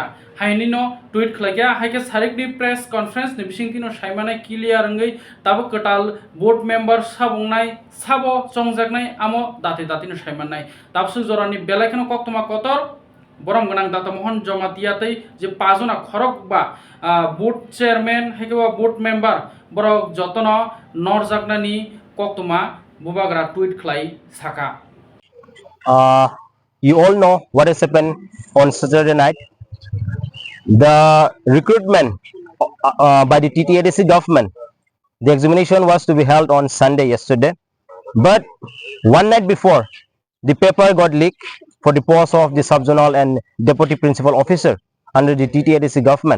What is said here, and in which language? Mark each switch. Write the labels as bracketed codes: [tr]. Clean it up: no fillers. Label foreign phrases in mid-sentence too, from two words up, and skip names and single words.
[trp] हायनिनो टुइट खालायग्या हायके सारिकनि [en] press conference [trp] नि बिसिंतिनो सायमानाय क्लियर रंगै ताबु कटाल [en] board member [trp] साबुंनाय साबो चंजाकनाय आमो दाते दातिनो सायमानाय ताबसु जरानि बेलाखेनो कक्तमा कतर बरम गनां डाटा मोहन जमातियातै जे पाजना खरक बा [en] board chairman [trp] हायके [en] board member [trp] बरक जतन नरजाकनानि कक्तमा बुबाग्रा टुइट खालाय साका [en] You all know what has happened on Saturday night. The recruitment by the TTADC government, the examination was to be held on Sunday yesterday, but one night before, the paper got leaked for the post of the subzonal and deputy principal officer under the TTADC government.